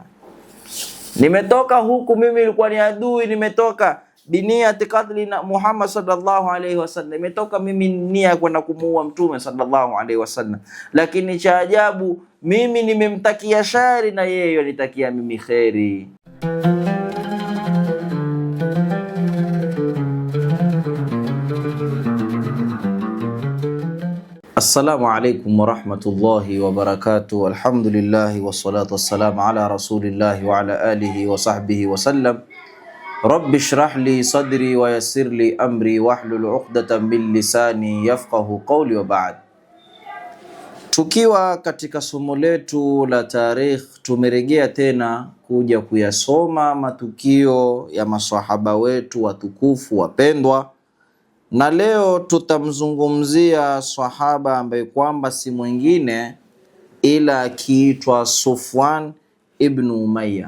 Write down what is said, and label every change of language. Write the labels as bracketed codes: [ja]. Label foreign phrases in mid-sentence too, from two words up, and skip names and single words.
[sw] Nimetoka huku, mimi nilikuwa ni adui, nimetoka [ar] بنية قتل [sw] na Muhammad [ar] صلى الله عليه وسلم, [sw] nimetoka mimi nia kwenda kumuua Mtume [ar] صلى الله عليه وسلم, [sw] lakini cha ajabu mimi nimemtakia shari na yeye alitakia mimi kheri. [ar] السلام عليكم ورحمة الله وبركاته. الحمد لله والصلاة والسلام على رسول الله وعلى آله وصحبه وسلم. رب اشرح لي صدري ويسر لي أمري واحلل عقدة من لساني يفقهوا قولي وبعد. [sw] Tukiwa katika somo letu la tarikh, tumerejea tena kuja kuyasoma matukio ya maswahaba wetu watukufu wapendwa, na leo tutamzungumzia sahaba ambaye kwamba si mwingine ila akiitwa Safwan ibn Umayya.